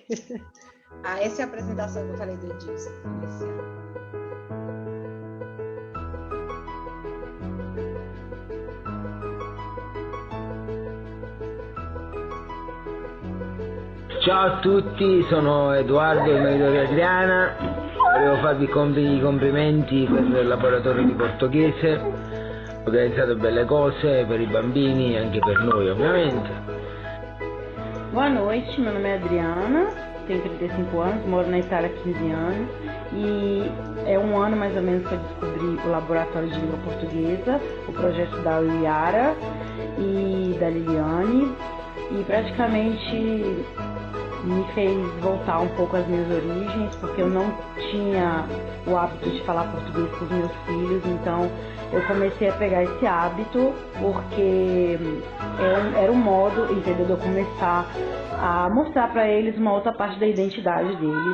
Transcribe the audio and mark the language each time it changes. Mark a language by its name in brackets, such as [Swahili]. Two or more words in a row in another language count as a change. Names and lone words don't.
[Portuguese] Essa é a apresentação que eu falei do Edilson esse ano. [Italian] Ciao a tutti, sono Edoardo, il marito di Adriana. Volevo farvi i complimenti per il laboratorio di portoghese. Ho organizzato belle cose per i bambini e anche per noi, ovviamente. [Portuguese] Boa noite, meu nome é Adriana, tenho 35 anos, moro na Itália há 15 anos e é um ano mais ou menos que eu descobri o Laboratório de Língua Portuguesa, o projeto da Yara e da Liliane, e praticamente me fez voltar um pouco às minhas origens, porque eu não tinha o hábito de falar português com os meus filhos, então eu comecei a pegar esse hábito porque era um modo, entendeu, de eu começar a mostrar para eles uma outra parte da identidade deles.